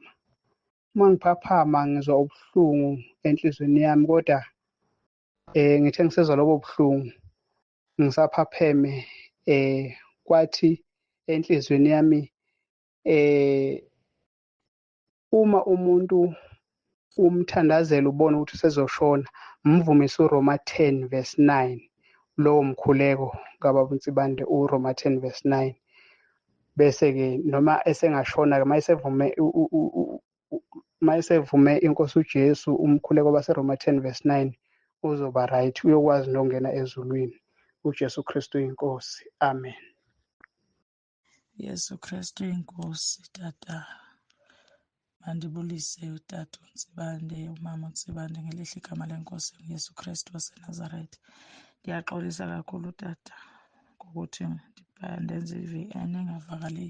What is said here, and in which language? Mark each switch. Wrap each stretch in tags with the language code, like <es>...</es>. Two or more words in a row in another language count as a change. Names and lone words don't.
<zu>Uma ngiphaphama ngizwa ubuhlungu enhlizweni yami, kodwa ngithe ngisezwa lobo buhlungu ngisaphapheme, kwathi enhlizweni yami uma umuntu umthandazela ubona ukuthi usezoshona, mvumise uRoma 10 verse 9, lowo mkhuleko kaBaba uNsibande uRoma 10 verse 9. Bese-ke noma esengashona-ke mayesevume inkosi uJesu umkhuleko baseRoma 10 verse 9 uzoba right, uyokwazi nokungena ezulwini. uJesu Kristu inkosi, amen. Yesu Kristu inkosi.</zu> <xh>Tata, mandibulise utata uNtsibande, umama uNtsibande, ngelihle igama lenkosi uYesu Kristu waseNazaretha. Ndiyaxolisa kakhulu tata ngokuthi ndenze i-VN engavakaliyo.</xh>